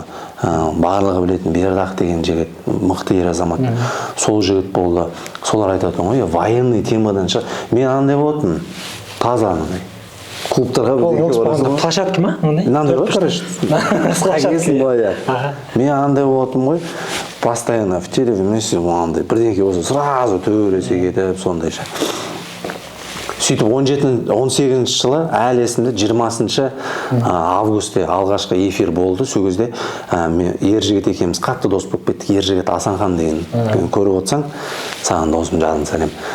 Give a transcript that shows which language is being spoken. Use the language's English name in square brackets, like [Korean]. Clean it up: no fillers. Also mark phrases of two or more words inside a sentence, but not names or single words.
[Kazakh] Барлығы білетін Бердақ деген жігіт, мықты ер азамат. Сол жігіт болды. Солар айтады ғой, военный темадан шық. Мен андай болатын, таза андай. Клубтарға бірдеңке площадка ма? Мынандай ғой, короче. Мен андай болатын ғой, [Russian] постоянно в теле вместе [Kazakh] андай бірдеңке болса сразу төбелесе кетіп, сондай ше. Сөйтіп 18 жылы әлі есімде 20 августте алғашқы эфир болды. Сол кезде ер жігіт екеуміз қатты дос болып кеттік. Ер жігіт Асанхан деген көріп отырсаң, саған досым жағын сәлем.